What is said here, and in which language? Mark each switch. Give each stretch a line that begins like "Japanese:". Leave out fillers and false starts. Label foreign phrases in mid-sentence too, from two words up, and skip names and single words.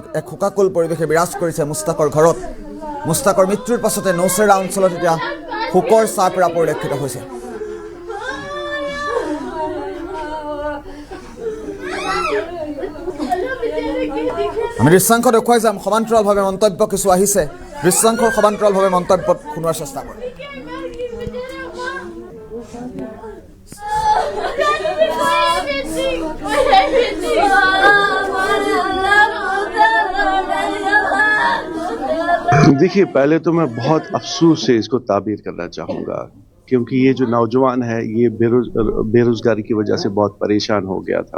Assamese: এক শোকাকুল পৰিৱেশে বিৰাজ কৰিছে মুস্তাকৰ ঘৰত। মুস্তাকৰ মৃত্যুৰ পাছতে নৌচেৰা অঞ্চলত এতিয়া শোকৰ ছাঁ পৰা পৰিলক্ষিত হৈছে। আমি দৃশ্যাংশ দেখুৱাই যাম। সমান্তৰালভাৱে মন্তব্য কিছু আহিছে। দৃশ্যাংশৰ সমান্তৰালভাৱে মন্তব্যত শুনোৱাৰ চেষ্টা কৰিম।
Hindi: देखिए, पहले तो मैं बहुत अफसोस से इसको ताबीर करना चाहूँगा, क्योंकि ये जो नौजवान है ये बेरोजगारी की वजह से बहुत परेशान हो गया था।